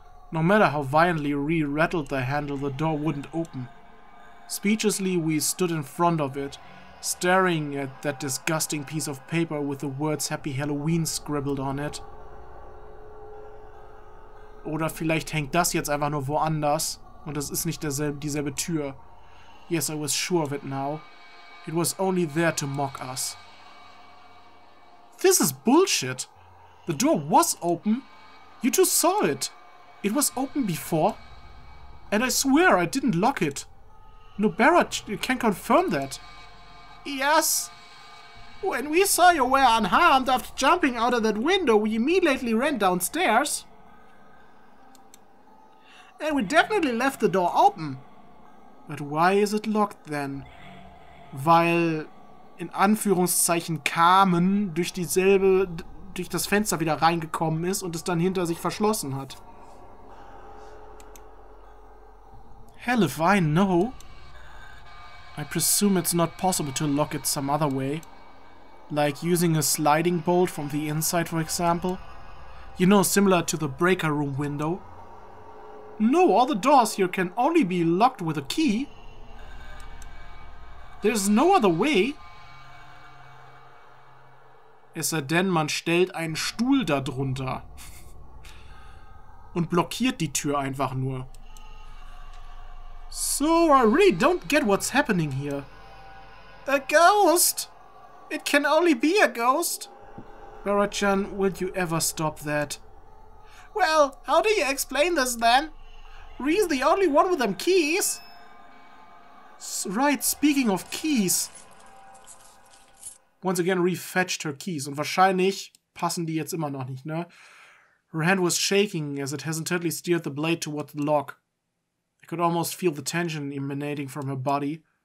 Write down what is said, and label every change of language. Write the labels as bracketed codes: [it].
[en] No matter how violently Rie rattled the handle, the door wouldn't open. Speechlessly, we stood in front of it, staring at that disgusting piece of paper with the words Happy Halloween scribbled on it. [de] Oder vielleicht hängt das jetzt einfach nur woanders und es ist nicht dieselbe Tür. [en] Yes, I was sure of it now. It was only there to mock us. This is bullshit. The door was open. You two saw it. It was open before. And I swear I didn't lock it. Nobara can confirm that. Yes. When we saw you were unharmed after jumping out of that window, we immediately ran downstairs. And we definitely left the door open. But why is it locked then? [de] Weil, in Anführungszeichen, Carmen durch das Fenster wieder reingekommen ist und es dann hinter sich verschlossen hat. [en] Hell if I know. I presume it's not possible to lock it some other way. Like using a sliding bolt from the inside, for example. You know, similar to the breaker room window. No, all the doors here can only be locked with a key. There's no other way. [de] Es sei denn, man stellt einen Stuhl da drunter. Und blockiert die Tür einfach nur. [en] So, I really don't get what's happening here. A ghost? It can only be a ghost. Barra-chan, will you ever stop that? Well, how do you explain this then? Rie's the only one with them keys. Right, speaking of keys. Once again, Rie fetched her keys. [de] Und wahrscheinlich passen die jetzt immer noch nicht, ne? [en] Her hand was shaking as it hesitantly steered the blade toward the lock. I could almost feel the tension emanating from her body.